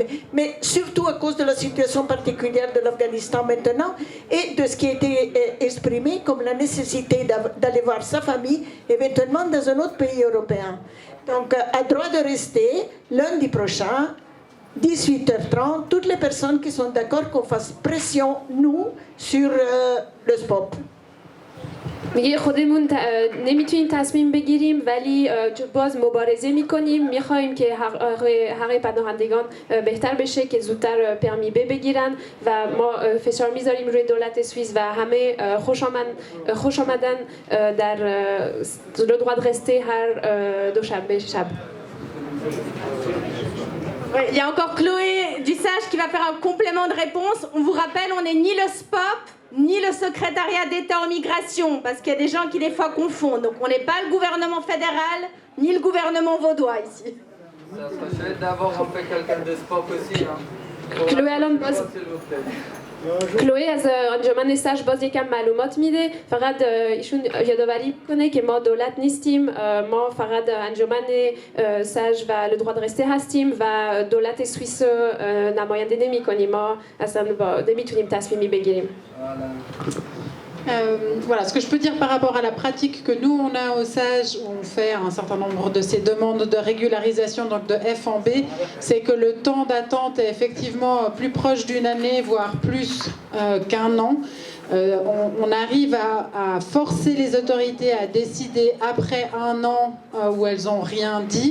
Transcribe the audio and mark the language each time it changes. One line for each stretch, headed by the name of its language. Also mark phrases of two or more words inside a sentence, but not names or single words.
French: Mais surtout à cause de la situation particulière de l'Afghanistan maintenant et de ce qui a été exprimé comme la nécessité d'aller voir sa famille, éventuellement dans un autre pays européen. Donc, à droit de rester, lundi prochain, 18h30, toutes les personnes qui sont d'accord qu'on fasse pression, nous, sur le SPOP.
Persian: میگه خودمون نمیتونیم تصمیم بگیریم ولی باز مبارزه میکنیم میخوایم که حق پناهندگان بهتر بشه که زودتر پرمی ب بگیرن و ما فشار میذاریم روی دولت سوئیس و همه خوش آمدن در
French: le droit de rester
Persian: هر دوشنبه شب.
French: Oui, il y a encore Chloé du SAGE qui va faire un complément de réponse. On vous rappelle, on n'est ni le SPOP, ni le secrétariat d'État en migration, parce qu'il y a des gens qui des fois confondent. Donc on n'est pas le gouvernement fédéral, ni le gouvernement vaudois ici. Ça serait chouette d'avoir un peu quelqu'un de SPOP aussi.
Persian: Chloé الان باز کلوی از انجمن ساج باز یکم معلومات میده فقط ایشون یادآوری کنه که ما دولت نیستیم ما فقط انجمن ساج و
French: le droit de rester
Persian: هستیم و دولت سوئیس نماینده نمی‌کنیم ما اصلا نمیتونیم تصمیمی بگیریم.
French: Voilà, ce que je peux dire par rapport à la pratique que nous on a au SAGE, où on fait un certain nombre de ces demandes de régularisation, donc de F en B, c'est que le temps d'attente est effectivement plus proche d'une année, voire plus qu'un an. On arrive à forcer les autorités à décider après un an où elles n'ont rien dit.